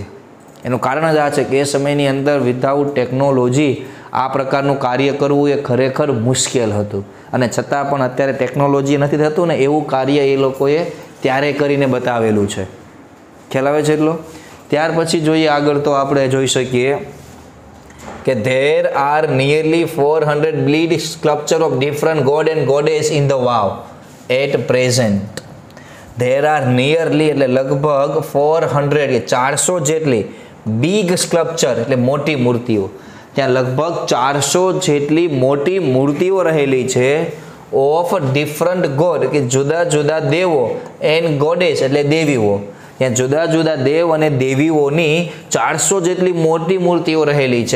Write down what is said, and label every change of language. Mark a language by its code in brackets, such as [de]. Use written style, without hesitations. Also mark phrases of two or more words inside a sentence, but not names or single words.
[gu] એનું કારણ જ આ છે કે એ સમયની અંદર [en] without technology [gu] આ પ્રકારનું કાર્ય કરવું એ ખરેખર મુશ્કેલ હતું, અને છતાં પણ અત્યારે ટેકનોલોજી નથી થતું ને એવું કાર્ય એ લોકોએ ત્યારે કરીને બતાવેલું છે. ખ્યાલ આવે છે એટલો? ત્યાર પછી જોઈએ આગળ, તો આપણે જોઈ શકીએ કે [en] there are nearly 400 bleed sculpture of different god and goddess in the wow at present. There are nearly [gu] એટલે લગભગ 400 કે 400 જેટલી [en] big sculpture [gu] એટલે મોટી મૂર્તિઓ, ત્યાં લગભગ 400 જેટલી મોટી મૂર્તિઓ રહેલી છે. [en] of different god [gu] કે જુદા જુદા દેવો, [en] and goddess [gu] એટલે દેવીઓ, ત્યાં જુદા જુદા દેવ અને દેવીઓની 400 જેટલી મોટી મૂર્તિઓ રહેલી છે.